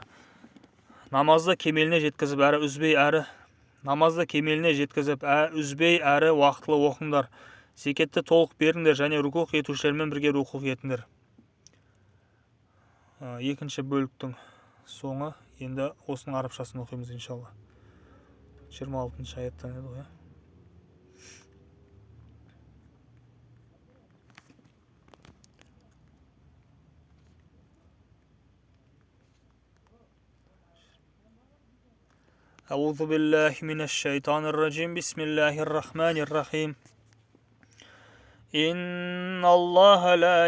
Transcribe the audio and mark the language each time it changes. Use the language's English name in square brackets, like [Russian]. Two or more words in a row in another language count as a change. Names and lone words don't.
[Kazakh] Намазды кемеліне жеткізіп әрі уақытылы оқыңдар. Зекетті толық беріңдер, және рукух етушілермен бірге рукух етіңдер. Екінші бөліктің соңы, енді осының арабшасын оқимыз иншалла. 26-шы аяттан еді ғой. [Arabic] أعوذ بالله من الشيطان الرجيم بسم الله الرحمن الرحيم إن الله لا